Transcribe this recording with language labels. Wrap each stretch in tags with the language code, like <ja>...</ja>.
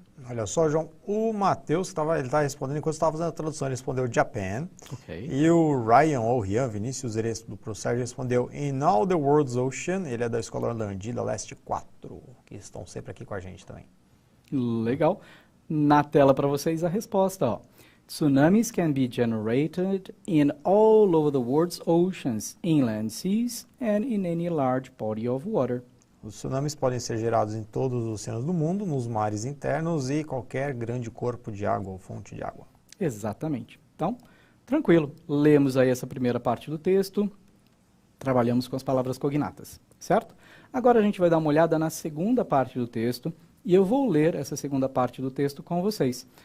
<pt>Olha só, João, o Matheus, ele estava respondendo, enquanto estava fazendo a tradução, ele respondeu Japan. Okay. E o Ryan, ou Rian Vinícius do ProSerge, respondeu</pt> <en>In All the World's Ocean.</en> <pt>Ele é da Escola Orlandi, da Leste 4, que estão sempre aqui com a gente também. Legal. Na tela para vocês a resposta, ó.</pt> <en>Tsunamis can be generated in all over the world's oceans, inland seas, and in any large body of water.</en> <pt>Os tsunamis podem ser gerados em todos os oceanos do mundo, nos mares internos e qualquer grande corpo de água ou fonte de água. Exatamente. Então, tranquilo. Lemos aí essa primeira parte do texto, trabalhamos com as palavras cognatas, certo? Agora a gente vai dar uma olhada na segunda parte do texto e eu vou ler essa segunda parte do texto com vocês.</pt>